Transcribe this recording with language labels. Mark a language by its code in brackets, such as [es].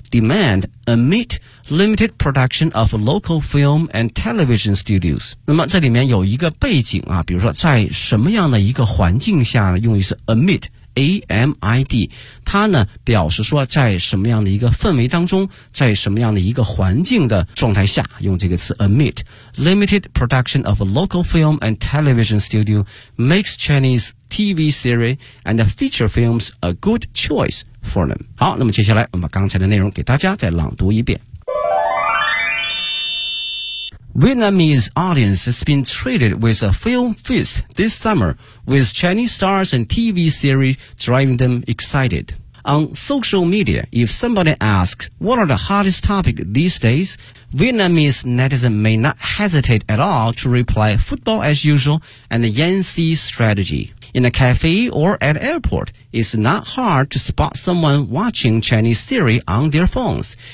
[en] Demand amid limited production of local film and television studios. [zh] 那么这里面有一个背景啊，比如说在什么样的一个环境下呢，用于是 amid, A-M-I-D, 它呢表示说在什么样的一个氛围当中，在什么样的一个环境的状态下，用这个词 amid. [en] Limited production of local film and television studio makes Chinese TV series and feature films a good choice. For them. [zh] 好，那么接下来我们刚才的内容给大家再朗读一遍。 [en] Vietnamese audience has been treated with a film feast this summer with Chinese stars and TV series driving them excited. On social media, if somebody asks what are the hottest topics these days, Vietnamese netizen may not hesitate at all to reply football as usual and the Yangtze strategyIn a cafe or at airport, it's not hard to spot someone watching Chinese series on their phones.